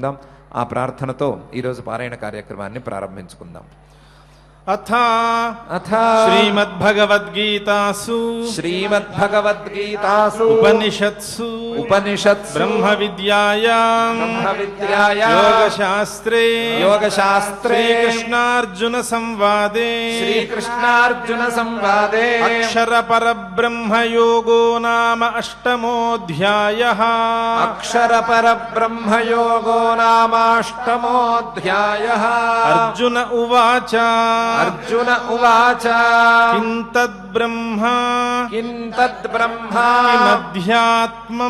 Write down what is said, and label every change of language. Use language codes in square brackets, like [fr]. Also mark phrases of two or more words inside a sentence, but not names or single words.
[te] ఆ ప్రార్థనతో ఈరోజు పారాయణ కార్యక్రమాన్ని ప్రారంభించుకుందాం. [sa] అథ అథ శ్రీమద్భగవద్గీతాసు శ్రీమద్భగవద్గీతాసు ఉపనిషత్సు ఉపనిషత్సు బ్రహ్మ విద్యాయాం బ్రహ్మవిద్యాయాం యోగశాస్త్రే యోగశాస్త్రే శ్రీకృష్ణార్జున సంవాదే శ్రీకృష్ణార్జున సంవాదే అక్షర పరబ్రహ్మ యోగో నామ అష్టమోऽధ్యాయః అక్షర పరబ్రహ్మ యోగో నామాష్టమోऽధ్యాయః అర్జున ఉవాచ అర్జున ఉవాచ కిం తద్బ్రహ్మ కిం తద్బ్రహ్మ కిమధ్యాత్మం